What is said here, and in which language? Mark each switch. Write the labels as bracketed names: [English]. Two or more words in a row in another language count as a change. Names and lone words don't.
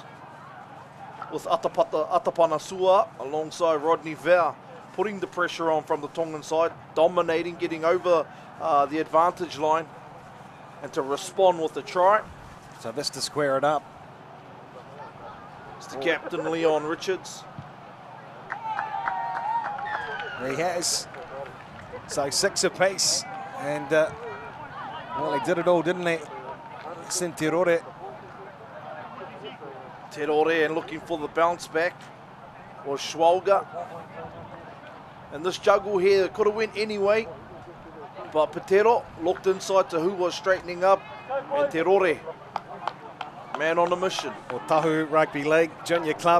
[English] With Atapana Sua alongside Rodney Vau, putting the pressure on from the Tongan side, dominating, getting over the advantage line, and to respond with the try. So this to square it up. It's the captain, Leon Richards. He has. So 6 apiece. And, well, he did it all, didn't he? Te Rore. Te Rore, and looking for the bounce back was Schwalger. And this juggle here could have went anyway, but Petero looked inside to who was straightening up, and Te Rore, man on a mission. Otahu Rugby League Junior Club.